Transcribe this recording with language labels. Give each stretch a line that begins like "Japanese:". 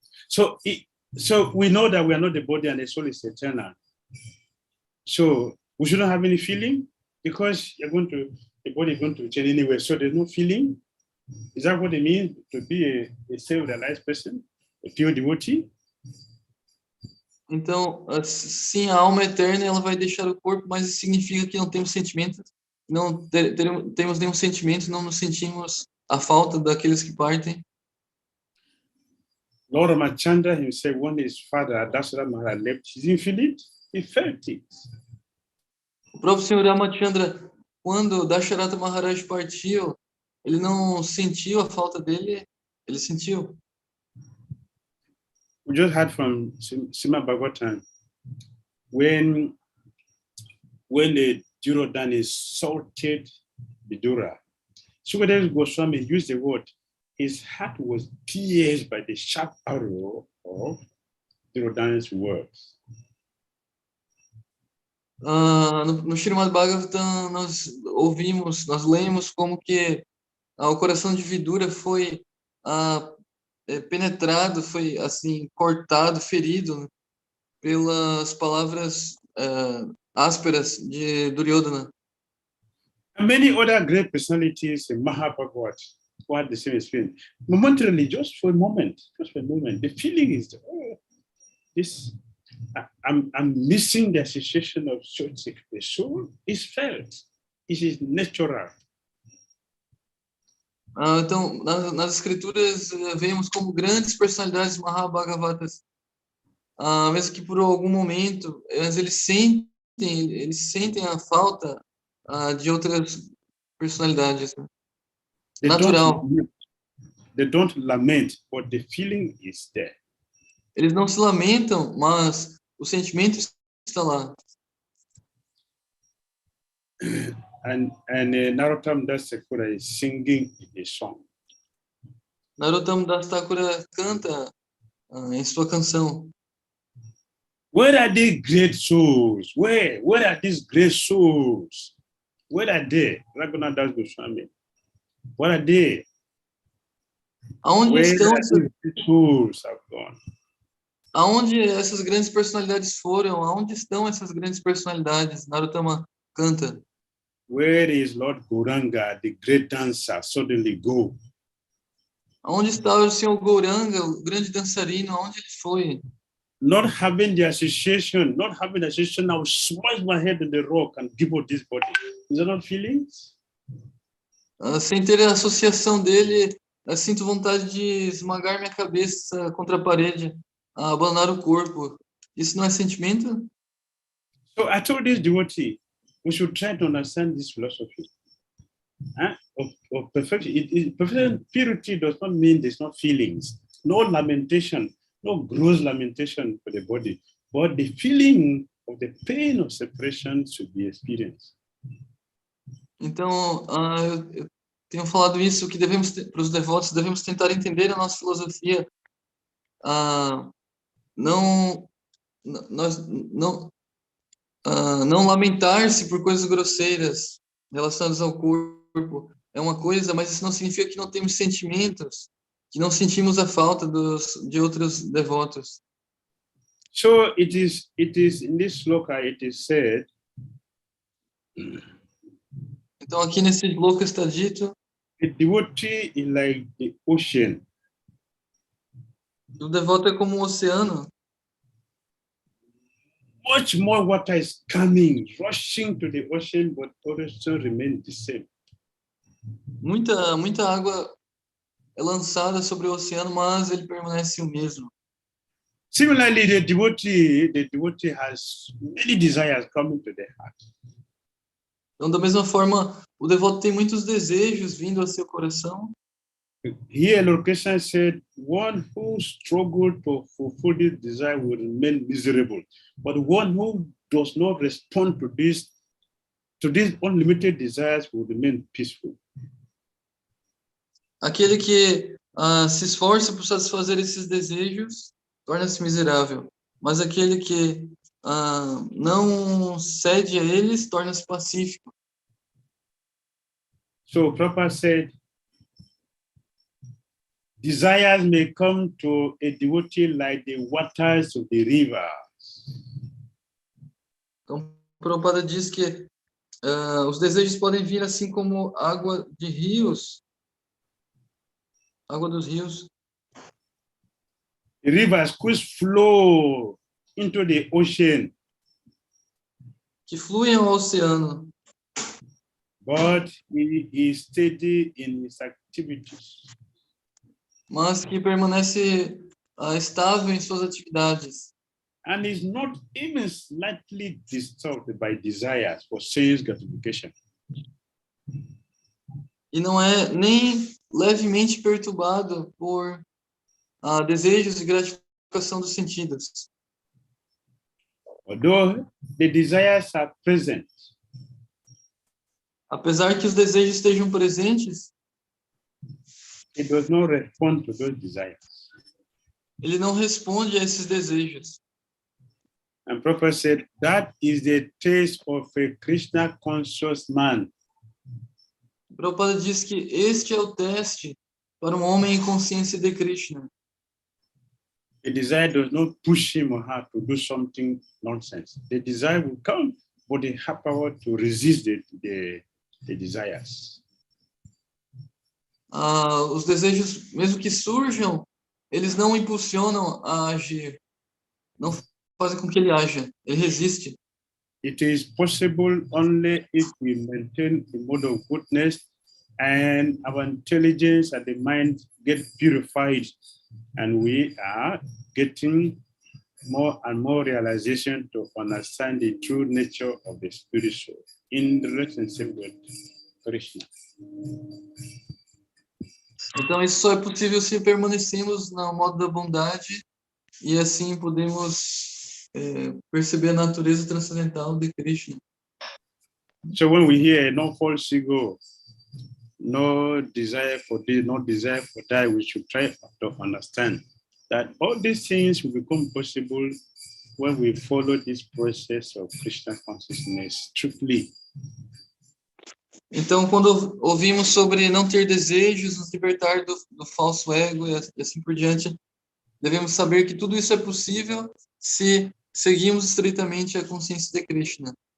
English: So we know that we are not the body and the soul is eternal. So we shouldn't have any feeling because the body is going to change anyway. So there's no feeling. Is that what it means to be a self-realized person, a pure devotee?
Portuguese: Então, sim, a alma eterna ela vai deixar o corpo, mas isso significa que não temos sentimentos, não temos nenhum sentimento, não nos sentimos a falta daqueles que partem.
English: Lord Ramachandra himself, when his father, Dasara Maharaj, left, he didn't feel it, he felt it.
Portuguese: O próprio Senhor Ramachandra, quando Dasharata Maharaj partiu, ele não sentiu a falta dele, ele sentiu.
English: We just heard from Sima Bhagavatam, when the Dhira insulted the Dhira, Sukadeva Goswami used the word, his heart was pierced by the sharp arrow of Dhira's words.
Portuguese: No Srimad Bhagavatam nós lemos como que o coração de Vidura foi penetrado, foi assim cortado, ferido pelas palavras ásperas de Duryodhana.
English: And many other great personalities in Mahabharata who had the same experience. Momentarily, just for a moment, the feeling is, I'm missing the association of 𝐶𝐤𝐴𝐺. The soul is felt. It is natural.
Portuguese: Então, nas escrituras, vemos como grandes personalidades Mahabhagavatas, mesmo que por algum momento, mas eles sentem a falta de outras personalidades.
English: Natural. They don't lament, but the feeling is there.
Portuguese: Eles não se lamentam, mas o sentimento está lá.
English: And Narottam Das Thakura is singing a song.
Portuguese: Narottam Das Thakura canta em sua canção.
English: Where are the great souls? Where are these great souls? Where are they? Raghunath Das Goswami. Where are they?
Portuguese: Aonde estão
English: these souls have gone?
Portuguese: Aonde essas grandes personalidades foram? Aonde estão essas grandes personalidades? Narottama canta.
English: Where is Lord Gauranga, the great dancer, suddenly go?
Portuguese: Aonde está o Senhor Gauranga, o grande dançarino? Aonde ele foi?
English: Not having the association, I will smash my head in the rock and give up this body. Is that not feelings?
Portuguese: Sem ter a associação dele, eu sinto vontade de esmagar minha cabeça contra a parede, abandonar o corpo. Isso não é sentimento?
English: So I told this devotee, we should try to understand this philosophy of perfection. Perfection, purity does not mean there's no feelings, no lamentation, no gross lamentation for the body, but the feeling of the pain of separation should be experienced.
Portuguese: Então, tenho falado isso, que devemos, para os devotos, devemos tentar entender a nossa filosofia, não, nós, não lamentar-se por coisas grosseiras relacionadas ao corpo é uma coisa, mas isso não significa que não temos sentimentos, que não sentimos a falta de outros devotos.
English: So it is in this sloka it is said,
Portuguese: então aqui nesse sloka está dito,
English: the devotee is like the ocean.
Portuguese: O devoto é como um oceano.
English: Much more water is coming, rushing to the ocean, but also remain the same.
Portuguese: Muita água é lançada sobre o oceano, mas ele permanece o mesmo.
English: Similarly, the devotee has many desires coming to the heart.
Portuguese: Então, da mesma forma, o devoto tem muitos desejos vindo ao seu coração.
English: Here, Lord Krishna said, one who struggled to fulfill this desire will remain miserable. But one who does not respond to these unlimited desires will remain peaceful.
Portuguese: Aquele que se esforça por satisfazer esses desejos torna-se miserável. Mas aquele que não cede a eles torna-se pacífico.
English: So Prabhupada said, desires may come to a devotee like the waters of the river.
Portuguese: Então, Prabhupada diz que os desejos podem vir assim como água de rios, água dos rios.
English: The rivers which flow into the ocean.
Portuguese: Que fluem ao oceano.
English: But he is steady in his activities.
Portuguese: Mas que permanece estável em suas atividades.
English: And is not even slightly disturbed by desires for sense gratification.
Portuguese: E não é nem levemente perturbado por desejos e gratificação dos sentidos.
English: Although the desires are present,
Portuguese: apesar que os desejos estejam presentes,
English: it does not respond to those desires.
Portuguese: Ele não responde a esses desejos.
English: And Prabhupada said, that is the taste of a Krishna conscious man.
Portuguese: Prabhupada diz que este é o teste para um homem em consciência de Krishna.
English: The desire does not push him or her to do something nonsense. The desire will come, but they have power to resist the desires.
Portuguese: Os desejos, mesmo que surjam, eles não impulsionam a agir. Não fazem com que ele haja. Ele resiste.
English: It is possible only if we maintain the mode of goodness and our intelligence and the mind get purified, and we are getting more and more realization to understand the true nature of the spiritual in relationship with Krishna.
Portuguese: Então isso só é possível se permanecermos no modo da bondade e assim podemos perceber a natureza transcendental de Krishna.
English: So when we hear no false ego, no desire for this, no desire for that, we should try to understand that all these things will become possible when we follow this process of Krishna consciousness strictly.
Portuguese: Então, quando ouvimos sobre não ter desejos, nos libertar do falso ego e assim por diante, devemos saber que tudo isso é possível se seguimos estritamente a consciência de Krishna.